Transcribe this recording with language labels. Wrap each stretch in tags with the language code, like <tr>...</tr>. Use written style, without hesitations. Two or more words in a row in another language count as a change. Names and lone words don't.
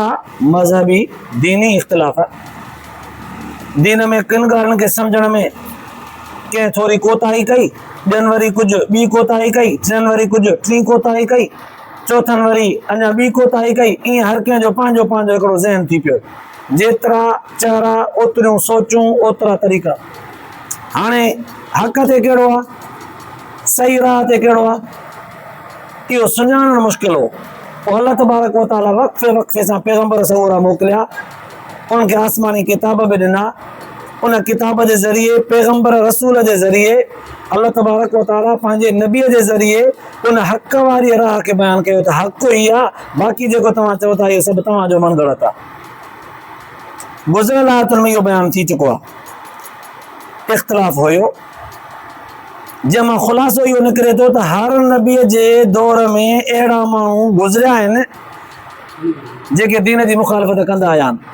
<sd>मज़हबी दीनी इख़्तिलाफ़। दीन में किन ॻाल्हियुनि खे सम्झण में कंहिं थोरी कोताही कई, ॿियनि वरी कुझु ॿी कोताही कई, टिनि वरी कुझु टी कोताही कई, चौथनि वरी अञा ॿी कोताही कई। ईअं हर कंहिं जो पंहिंजो पंहिंजो हिकिड़ो ज़हन थी पियो। जेतिरा चेहरा ओतिरियूं सोचूं ओतिरा तरीक़ा। हाणे हक़ ते कहिड़ो आहे, सही राह ते कहिड़ो आहे, इहो सुञाणणु मुश्किल हो। पोइ</sd> <ar>الله تبارك وتعالى</ar> <sd>वक़्फ़े सां पैगम्बर सऊरा मोकिलिया, उनखे आसमानी किताब बि ॾिना। उन किताब जे ज़रिए, पैगम्बर रसूल जे ज़रिए</sd> <ar>الله تبارك وتعالى</ar> <sd>पंहिंजे नबीअ जे ज़रिए उन हक़ वारी राह खे बयानु कयो त हक़ ई आहे, बाक़ी जेको तव्हां चओ था इहो सभु तव्हांजो मन ग़लति आहे। गुज़िरियल आयतुनि में इहो बयानु थी चुको आहे। इख़्तिलाफ़ हुयो, जंहिंमां ख़ुलासो इहो निकिरे थो त हर नबीअ जे दौर में अहिड़ा माण्हू गुज़रिया आहिनि जेके दीन जी मुखालफ़त कंदा आया आहिनि।</sd>